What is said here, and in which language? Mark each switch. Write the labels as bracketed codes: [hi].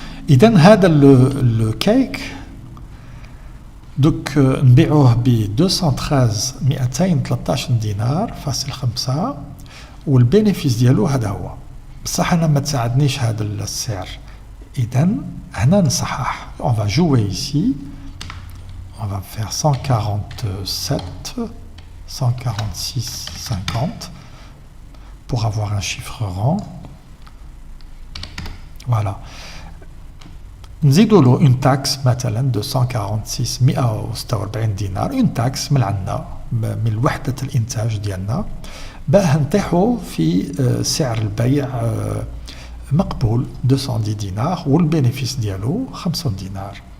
[ar] إذن هذا الكيك دوك نبيعوه ب 213 دينار فاصل 5 والبينيفيس ديالو هذا هو. بصح انا ما تساعدنيش هذا السعر. إذن هنا نصحح. [fr] On va jouer ici. On va faire 147, 146, 50 pour avoir un chiffre rond. Voilà. [ar] نزيدوا له [fr] une taxe [ar] مثلا de 146 146 دينار une taxe من عندنا من وحدة الإنتاج ديالنا باه نطيحوا في سعر البيع مقبول 210 دينار والبينيفيس ديالو 50 دينار.